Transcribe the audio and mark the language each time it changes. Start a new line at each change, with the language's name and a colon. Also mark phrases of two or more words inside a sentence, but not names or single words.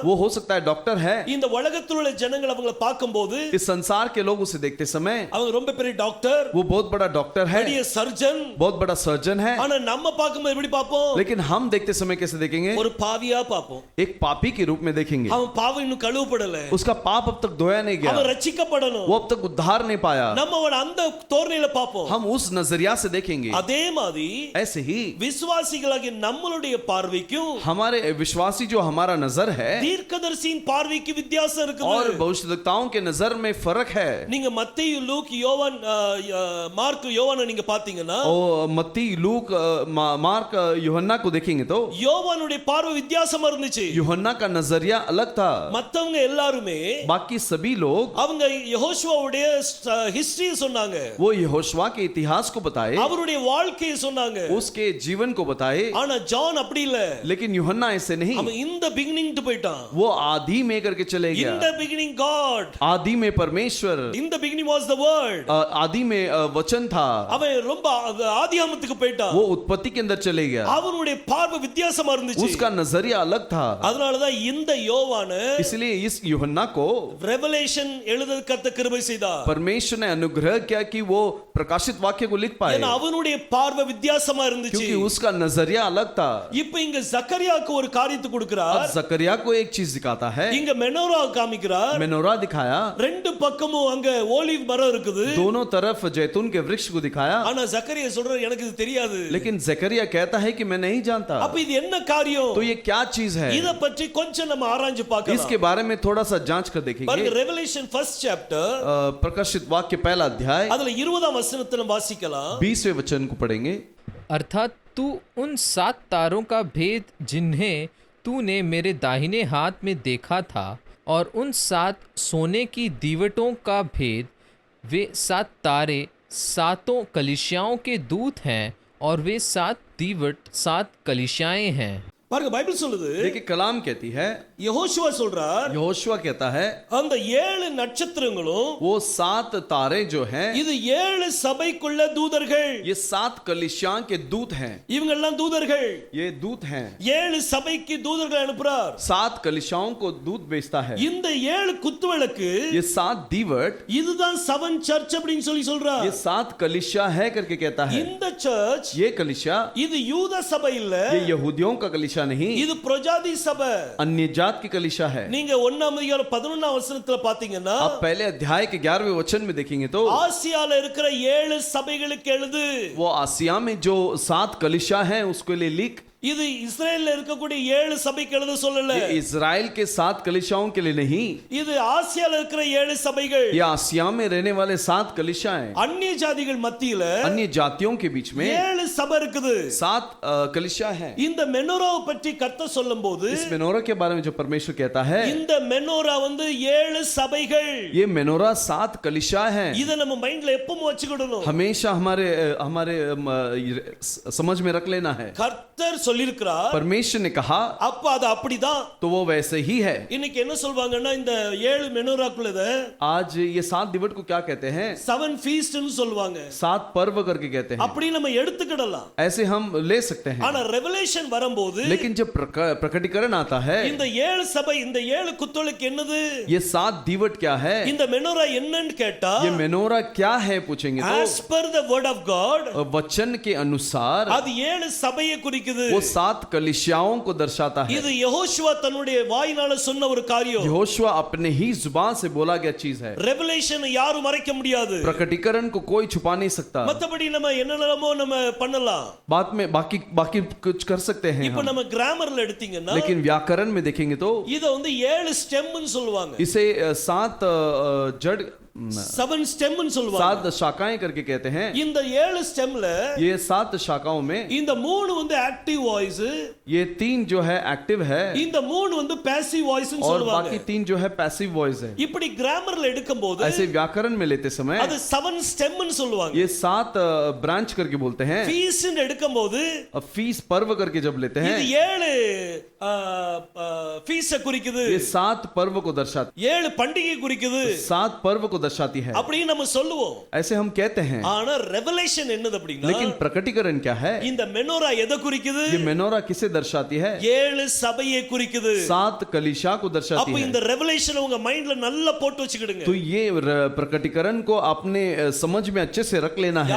Hindi: वो हो सकता है डॉक्टर है।
Tamil: இந்த உலகத்தில் உள்ள ஜனங்கள் அவங்கள பார்க்கும்போது,
Hindi: इस संसार के लोग उसे देखते समय
Tamil: அவங்க ரொம்ப பெரிய டாக்டர்,
Hindi: वो बहुत बड़ा डॉक्टर है,
Tamil: பெரிய சர்ஜன்.
Hindi: बहुत बड़ा सर्जन है।
Tamil: ஆனா நம்ம பார்க்கும்போது எப்படி பார்ப்போம்?
Hindi: लेकिन हम देखते समय कैसे देखेंगे?
Tamil: ஒரு பாவியா பார்ப்போம்.
Hindi: एक पापी के रूप में देखेंगे।
Tamil: அவன் பாவம் இன்னும் கழுவப்படல,
Hindi: उसका पाप अब तक धोया नहीं गया,
Tamil: அவன் ரட்சிக்கப்படணும்.
Hindi: वो अब तक उद्धार नहीं पाया।
Tamil: நம்ம அவன அந்த தோரணையில பார்ப்போம்.
Hindi: हम उस नजरिया से देखेंगे।
Tamil: அதே மாதிரி
Hindi: ऐसे ही
Tamil: விசுவாசிகளாகிய நம்மளுடைய பார்வைக்கும்
Hindi: हमारे विश्वासी जो हमारा नजर है
Tamil: தீர்க்கதரிசியின் பார்வைக்கு வித்தியாசம் இருக்குது.
Hindi: और भविष्यद्वक्ताओं के नजर में फर्क है।
Tamil: நீங்க மத்தேயு, லூக், யோவான், மார்க், யோவானை நீங்க பாத்தீங்கன்னா,
Hindi: और मत्ती, लूक, मार्क, यूहन्ना को देखेंगे तो
Tamil: யோவானுடைய பார்வை வித்தியாசமா இருந்துச்சு.
Hindi: यूहन्ना का नजरिया अलग था।
Tamil: மத்தவங்க எல்லாருமே
Hindi: बाकी सभी लोग
Tamil: அவங்க யெகோஷுவாவுடைய ஹிஸ்டரி சொன்னாங்க,
Hindi: वो यहोशुआ के इतिहास को बताए,
Tamil: அவருடைய வாழ்க்கையை சொன்னாங்க.
Hindi: उसके जीवन को बताए।
Tamil: ஆனா ஜான் அப்படி இல்ல.
Hindi: लेकिन यूहन्ना ऐसे नहीं,
Tamil: அவன்
English: in the beginning
Tamil: டு போயிட்டான்.
Hindi: वो आदि में करके चले गया।
English: In the beginning God,
Hindi: आदि में परमेश्वर,
English: In the beginning was the Word.
Hindi: आदि में वचन था।
Tamil: அவன் ரொம்ப ஆதியாமத்துக்கு போயிட்டான்.
Hindi: वो उत्पत्ति के अंदर चले गया।
Tamil: அவனுடைய பார்வை வித்தியாசமா இருந்துச்சு.
Hindi: उसका नजरिया अलग था।
Tamil: அதனால தான் இந்த யோவானை,
Hindi: इसलिए इस यूहन्ना को
Tamil: ரெவலேஷன் எழுத கர்த்தர் கிருபை செய்தார்.
Hindi: परमेश्वर ने अनुग्रह किया कि वो प्रकाशित वाक्य को लिख पाए,
Tamil: ஏன்னா அவனுடைய பார்வை வித்தியாசமா இருந்துச்சு.
Hindi: क्योंकि उसका नजरिया अलग था।
Tamil: இப்போ இங்க ஜக்கரியா ஜக்கரியாக்கு ஒரு காரியத்தை கொடுக்கிறார்.
Hindi: अब जकरिया को एक चीज दिखाता है,
Tamil: இங்க மெனோரா காமிக்கிறார்.
Hindi: मेनोरा दिखाया,
Tamil: ரெண்டு பக்கமும் அங்க ஓலிவ் மரம் இருக்குது.
Hindi: दोनों तरफ जैतून के वृक्ष को दिखाया,
Tamil: ஆனா ஜக்கரியா சொல்றார் எனக்கு இது தெரியாது.
Hindi: लेकिन जकरिया कहता है कि मैं नहीं जानता.
Tamil: அப்ப இது என்ன காரியம்?
Hindi: तो ये क्या चीज है?
Tamil: இத பற்றி கொஞ்சம் நம்ம ஆராய்ஞ்சு பார்க்கலாம்.
Hindi: इसके बारे में थोड़ा सा जांच कर देखेंगे.
Tamil: பாருங்க ரெவெலேஷன்
English: first chapter
Hindi: प्रकाशित वाक्य पहला अध्याय
Tamil: அதுல 20ஆம் வசனத்தை நம்ம வாசிக்கலாம்.
Hindi: 20वें वचन को पढ़ेंगे. अर्थात तू उन 7 तारों का भेद जिन्हें तूने मेरे दाहिने हाथ में देखा था और उन 7 सोने की दीवटों का भेद, वे 7 तारे 7 कलीसियाओं के दूत हैं और वे 7 दीवट 7 कलीसियाएं हैं.
Tamil: பாருங்க பைபிள் சொல்லுது,
Hindi: देखिए कलाम कहती है,
Tamil: யெகோஷுவா சொல்றார்,
Hindi: यहोशुआ कहता है,
Tamil: அந்த 7 நட்சத்திரங்களும்
Hindi: वो 7 तारे जो हैं,
Tamil: இது 7 சபைக்குள்ள தூதர்கள்.
Hindi: ये 7 कलीसिया के दूत हैं.
Tamil: இவங்க எல்லாம் தூதர்கள்.
Hindi: ये दूत हैं.
Tamil: 7 சபைக்கு தூதர்கள் அனுப்புறார்.
Hindi: 7 कलीसियाओं को दूत भेजता है.
Tamil: இந்த 7 குத்துவிளக்கு
Hindi: ये 7 दीवट,
Tamil: இதுதான் 7 சர்ச் அப்படினு சொல்றார்.
Hindi: ये 7 कलीसिया है करके कहता है.
Tamil: இந்த சர்ச்
Hindi: ये कलीसिया,
Tamil: இது யூத சபை இல்ல,
Hindi: ये यहूदियों का कलीसिया नहीं,
Tamil: இது பிரஜாதி சபை.
Hindi: अन्य जात की कलीसिया है.
Tamil: நீங்க 1ஆம் அதிகாரம் 11ஆம் வசனத்துல பாத்தீங்கன்னா,
Hindi: आप पहले अध्याय के 11वें वचन में देखेंगे तो
Tamil: ஆசியால இருக்கிற 7 சபைகளுக்கு எழுது.
Hindi: वो आसिया में जो 7 कलीसिया हैं उसके लिए लिख.
Tamil: இது இஸ்ரேல்ல இருக்கக்கூடிய 7 சபைக்கு எழுத சொல்லல.
Hindi: ये इजराइल के 7 कलीसियाओं के लिए नहीं,
Tamil: இது ஆசியால இருக்கிற 7 சபைகள்.
Hindi: ये आसिया में रहने वाले 7 कलीसिया हैं.
Tamil: அந்நிய ஜாதிகள் மத்தியில
Hindi: अन्य जातियों के बीच में
Tamil: 7 சபை இருக்குது.
Hindi: 7 कलीसिया हैं.
Tamil: இந்த மெனோராவை பற்றி கர்த்தர் சொல்லும்போது,
Hindi: इस मेनोरा के बारे में जो परमेश्वर कहता है,
Tamil: இந்த மெனோரா வந்து 7 சபைகள்.
Hindi: ये मेनोरा 7 कलीसिया हैं.
Tamil: இத நம்ம மைண்ட்ல எப்பவும் வச்சுக்கிடணும்.
Hindi: हमेशा हमारे हमारे समझ में रख लेना है.
Tamil: கர்த்தர் சொல்லிருக்கிறார்,
Hindi: परमेश्वर ने कहा
Tamil: அப்ப அது அப்படிதான்.
Hindi: तो वो वैसे ही है.
Tamil: இன்னைக்கு என்ன சொல்வாங்கன்னா, இந்த 7 மெனோராக்குள்ளத
Hindi: आज ये 7 दिवट को क्या कहते हैं?
Tamil: 7 feast னு சொல்வாங்க.
Hindi: 7 पर्व करके कहते हैं.
Tamil: அப்படி நம்ம எடுத்துக்கிடலாம்.
Hindi: ऐसे हम ले सकते हैं.
Tamil: ஆனா ரெவெலேஷன் வரும்போது,
Hindi: लेकिन जब प्रकटीकरण आता है,
Tamil: இந்த 7 சபை, இந்த 7 குத்துவிளக்கு என்னது?
Hindi: ये 7 दिवट क्या है?
Tamil: இந்த மெனோரா என்னன்னு கேட்டா,
Hindi: ये मेनोरा क्या है पूछेंगे
English: as per the word of God,
Hindi: तो वचन के अनुसार
Tamil: அது 7 சபையை குறிக்குது.
Hindi: वो 7 कलीसियाओं को दर्शाता है.
Tamil: இது யெகோஷுவா தன்னுடைய வாயினால சொன்ன ஒரு காரியம்.
Hindi: यहोशुआ अपने ही जुबान से बोला गया चीज है.
Tamil: ரெவெலேஷன் யாரும் மறைக்க முடியாது.
Hindi: प्रकटीकरण को कोई छुपा नहीं सकता.
Tamil: மத்தபடி நம்ம என்னென்னமோ நம்ம பண்ணலாம்.
Hindi: बात में बाकी बाकी कुछ कर सकते हैं
Tamil: இப்போ
Hindi: हम.
Tamil: நம்ம கிராமர்ல எடுத்தீங்கன்னா,
Hindi: लेकिन व्याकरण में देखेंगे तो
Tamil: இத வந்து 7 ஸ்டெம்னு சொல்லுவாங்க.
Hindi: इसे 7 जड़
Tamil: 7 ஸ்டெம்னு சொல்லுவாங்க.
Hindi: 7 शाखाएं करके कहते हैं.
Tamil: இந்த 7 ஸ்டெம்ல
Hindi: ये 7 शाखाओं में
Tamil: இந்த 3 வந்து
English: active voice,
Hindi: ये 3 जो है एक्टिव है
Tamil: இந்த 3 வந்து
English: passive voice
Tamil: னு
Hindi: और
Tamil: சொல்லுவாங்க.
Hindi: बाकी 3 जो है
English: passive voice
Hindi: है.
Tamil: இப்படி கிராமர்ல எடுக்கும்போது
Hindi: ऐसे व्याकरण में लेते समय
Tamil: அது 7 ஸ்டெம்னு சொல்லுவாங்க.
Hindi: ये 7 ब्रांच करके बोलते हैं.
Tamil: ஃபீஸ் னு எடுக்கும்போது
Hindi: अब फीस पर्व करके जब लेते हैं,
Tamil: இது 7 ஃபீஸ குறிக்குது.
Hindi: ये 7 पर्व को दर्शाती,
Tamil: 7 பண்டிகை குறிக்குது.
Hindi: 7 पर्व को दर्शाती है.
Tamil: அப்படி நம்ம சொல்லுவோம்.
Hindi: ऐसे हम कहते हैं.
Tamil: ஆனா ரெவெலேஷன் என்னது அப்படினா,
Hindi: लेकिन प्रकटीकरण क्या है?
Tamil: இந்த மெனோரா எதை குறிக்குது?
Hindi: ये मेनोरा किसे दर्शाती है?
Tamil: 7 சபையை குறிக்குது.
Hindi: 7 कलीसिया को दर्शाती
Tamil: அப்ப
Hindi: है.
Tamil: இந்த ரெவெலேஷன் உங்க மைண்ட்ல நல்லா போட்டு வச்சுக்கிடுங்க.
Hindi: तो ये प्रकटीकरण को अपने समझ में अच्छे से रख लेना है.